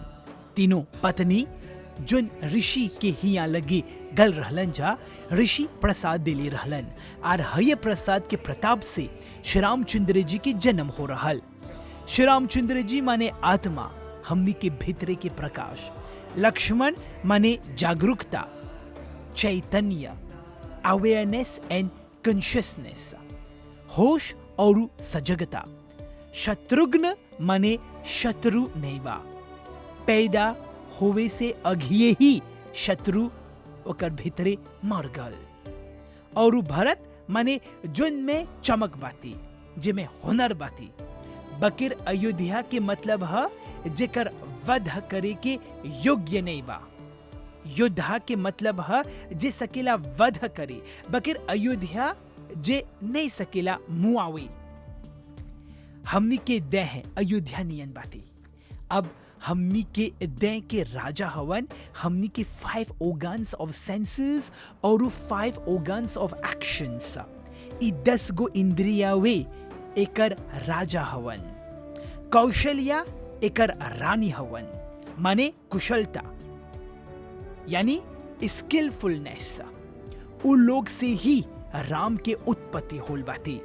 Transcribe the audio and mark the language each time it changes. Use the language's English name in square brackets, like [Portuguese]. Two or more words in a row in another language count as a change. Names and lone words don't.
[Bhojpuri] तीनों पत्नी जोन ऋषि के हिया लगे गल रहलन जा, ऋषि प्रसाद दिले रहलन और हय प्रसाद के प्रताप से श्री रामचंद्र जी के जन्म हो रहल। श्री रामचंद्र जी माने आत्मा, हमनी के भीतरे के प्रकाश। लक्ष्मण माने जागरूकता, चैतन्य, [English] awareness and consciousness, [Bhojpuri] होश और सजगता। शत्रुघ्न माने शत्रु नैवा, पैदा होवे से अघिए ही शत्रु ओकर भीतरे मर गल। और भरत माने जोन में चमक बाती, जिमे हुनर बाती। बकिर अयोध्या के मतलब है जेकर वध करे के योग्य नहीं बा। योद्धा के मतलब है जे सकेला वध करे, बकिर अयोध्या जे नहीं सकेला मुआवी। हमनी के दे हैं अयोध्या नियन बाती। अब हमनी के दे के राजा हवन, हमनी के 5 [English] organs of senses [Bhojpuri] और 5 [English] organs of actions। [Bhojpuri] ई 10 गो इंद्रिया वे एकर राजा हवन। कौशल्या एकर रानी हवन, माने कुशलता यानी स्किलफुलनेस। उ लोग से ही राम के उत्पत्ति होल बाती।